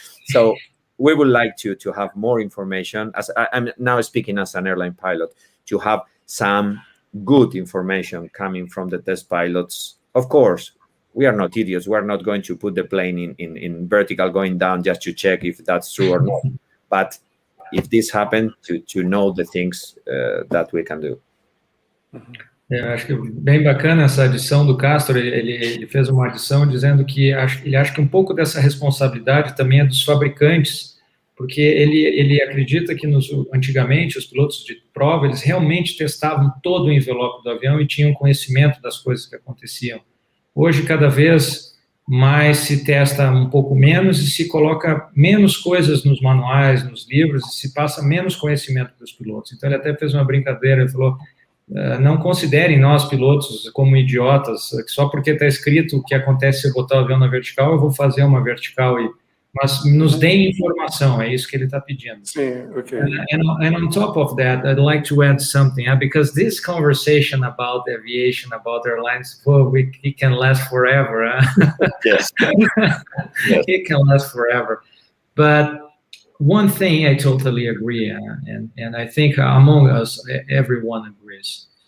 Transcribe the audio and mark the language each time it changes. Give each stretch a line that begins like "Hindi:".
English: So we would like to have more information. As I'm now speaking as an airline pilot, to have some good information coming from the test pilots. Of course, we are not idiots. We are not going to put the plane in vertical going down just to check if that's true or not. But if this happened, to know the things that we can do.
Portuguese: Eu acho que bem bacana essa adição do Castor. Ele fez uma adição dizendo que ele acha que um pouco dessa responsabilidade também é dos fabricantes, porque ele acredita que antigamente os pilotos de prova, eles realmente testavam todo o envelope do avião e tinham conhecimento das coisas que aconteciam. Hoje, cada vez mais se testa um pouco menos e se coloca menos coisas nos manuais, nos livros, e se passa menos conhecimento dos pilotos. Então, ele até fez uma brincadeira, ele falou: não considerem nós, pilotos, como idiotas, que só porque está escrito o que acontece se eu botar o avião na vertical, eu vou fazer uma vertical, mas nos deem informação, é isso que ele está pedindo. Sim, okay.
English: And on top of that, I'd like to add something, because this conversation about aviation, about airlines, it can last forever. Yes. It can last forever. But one thing I totally agree, and I think among us, everyone agrees.